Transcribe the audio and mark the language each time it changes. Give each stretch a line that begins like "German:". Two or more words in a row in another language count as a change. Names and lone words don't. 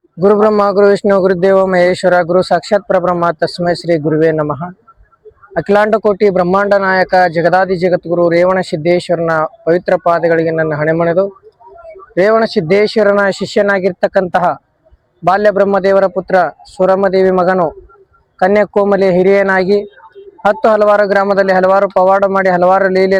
Sanskrit: गुरु ब्रह्मा गुरु विष्णु गुरुदेव महेश्वर गुरु साक्षात परब्रह्म तस्मै श्री गुरुवे नमः।
Kannada: ಅಖಿಲಾಂಡ ಕೋಟಿ ಬ್ರಹ್ಮಾಂಡ ನಾಯಕ ಜಗದಾದಿ ಜಗದ್ಗುರು ರೇವಣ ಸಿದ್ದೇಶ್ವರನ ಪವಿತ್ರ ಪಾದಗಳಿಗೆ ನನ್ನ ಹಣೆಮಣೆದು ರೇವಣ ಸಿದ್ದೇಶ್ವರನ ಶಿಷ್ಯನಾಗಿರ್ತಕ್ಕಂತಹ ಬಾಲ್ಯ ಬ್ರಹ್ಮದೇವರ ಪುತ್ರ ಸುರಮದೇವಿ ಮಗನು ಕನ್ಯಾಕೋಮಲಿ ಹಿರಿಯನಾಗಿ ಹಲವಾರು ಗ್ರಾಮದಲ್ಲಿ ಹಲವಾರು ಪವಾಡ ಮಾಡಿ ಹಲವಾರು ಲೀಲೆ